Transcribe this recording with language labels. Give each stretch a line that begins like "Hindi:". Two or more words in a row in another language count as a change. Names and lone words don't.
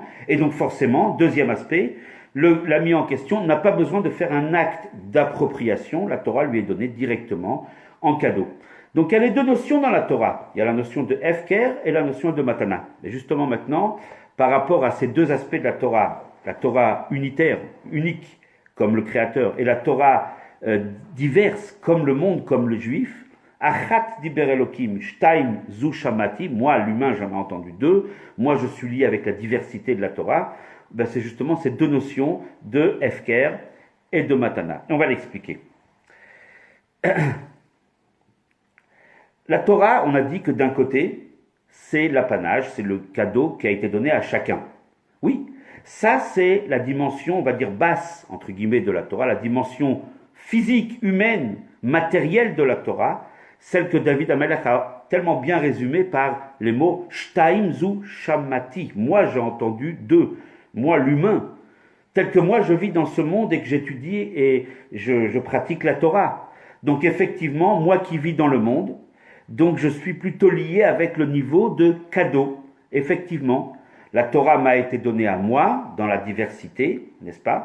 French: Et donc forcément, deuxième aspect, l'ami en question n'a pas besoin de faire un acte d'appropriation, la Torah lui est donnée directement en cadeau. Donc il y a les 2 notions dans la Torah, il y a la notion de efker et la notion de matana. Et justement maintenant, par rapport à ces 2 aspects de la Torah unitaire, unique, comme le Créateur, et la Torah diverse, comme le monde, comme le juif,
Hebrew: אחת דבר אלהים, שתים זו שמעתי,
French: moi l'humain j'en ai entendu 2, moi je suis lié avec la diversité de la Torah, c'est justement ces 2 notions de efker et de matana. Et on va l'expliquer. La Torah, on a dit que d'un côté, c'est l'apanage, c'est le cadeau qui a été donné à chacun. Oui, ça c'est la dimension, on va dire basse, entre guillemets, de la Torah, la dimension physique, humaine, matérielle de la Torah, celle que David Amelech a tellement bien résumée par les mots «
Hebrew: שתים זו שמעתי ».
French: Moi, j'ai entendu 2. Moi, l'humain, tel que moi, je vis dans ce monde et que j'étudie et je pratique la Torah. Donc effectivement, moi qui vis dans le monde, donc je suis plutôt lié avec le niveau de cadeau. Effectivement, la Torah m'a été donnée à moi, dans la diversité, n'est-ce pas?